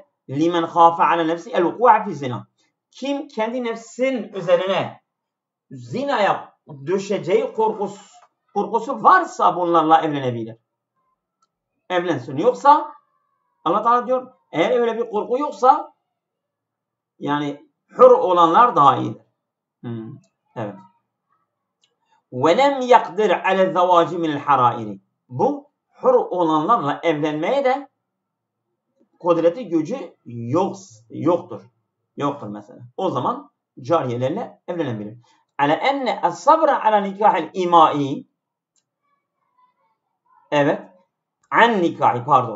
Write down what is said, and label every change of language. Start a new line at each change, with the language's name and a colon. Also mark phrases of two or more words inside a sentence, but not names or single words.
Arabic: لمن خاف على نفسه الوقوع في الزنا.
Turkish: Kim kendi nefsin üzerine zinaya düşeceği korkusu varsa bunlarla evlenebilir. Evlensin. Yoksa Allah Teala diyor, eğer öyle bir korku yoksa yani hür olanlar daha iyidir. Evet.
Arabic: وَلَمْ يَقْدِرْ عَلَى الزَّوَاجِ مِنَ الْحَرَائِرِ.
Turkish: Bu hür olanlarla evlenmeye de kudreti gücü yoktur. Yoktur mesela. O zaman cariyelerle evlenebilir.
Arabic: على أن الصبر على نكاح الإماء.
Turkish: Evet.
Arabic: عن نكاح
Turkish: pardon.